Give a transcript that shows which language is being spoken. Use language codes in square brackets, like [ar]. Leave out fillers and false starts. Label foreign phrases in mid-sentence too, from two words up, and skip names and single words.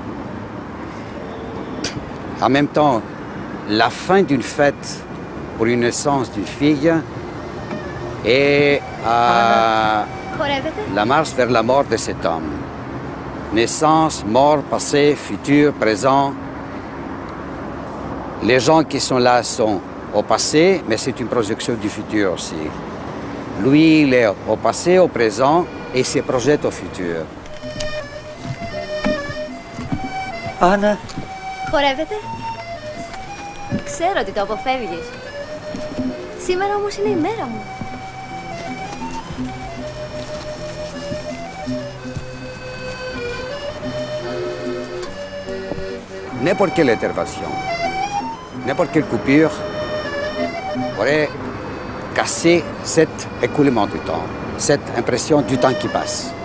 [fr] En même temps, la fin d'une fête pour une naissance d'une fille et la marche vers la mort de cet homme. Naissance, mort, passé, futur, présent. Les gens qui sont là sont au passé, mais c'est une projection du futur aussi. Lui, il est au passé, au présent, et il se projette au futur. [el] Άννα. Χορεύετε? Ξέρω ότι το αποφεύγεις. Σήμερα όμως είναι η μέρα μου. [fr] N'importe quelle intervention, n'importe quelle coupure aurait cassé cet écoulement du temps, cette impression du temps qui passe.